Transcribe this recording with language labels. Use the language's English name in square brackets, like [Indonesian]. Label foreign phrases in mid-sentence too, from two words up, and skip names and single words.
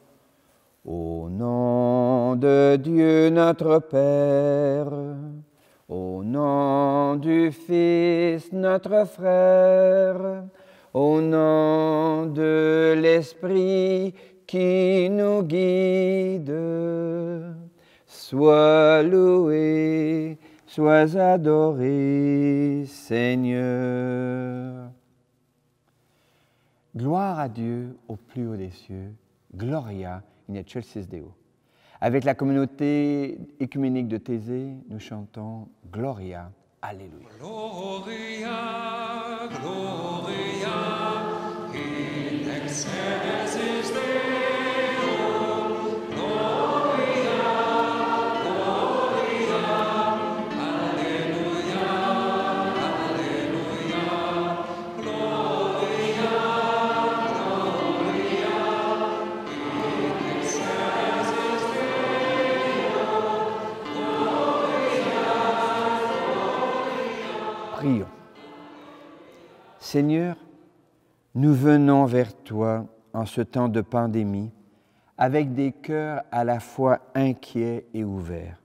[French] Au nom de Dieu notre Père, au nom du Fils notre frère, au nom de l'Esprit qui nous guide, sois loué, sois adoré, Seigneur. Gloire à Dieu au plus haut des cieux, [Latin] Gloria in excelsis Deo. [French] Avec la communauté écuménique de Thésée, nous chantons Gloria, Alléluia. [Latin] Gloria, Gloria, in excelsis Deo. Gloria, Gloria, Alleluia, Alleluia. Gloria, Gloria, in excelsis Deo. [French] Prions. Seigneur, nous venons vers toi en ce temps de pandémie avec des cœurs à la fois inquiets et ouverts.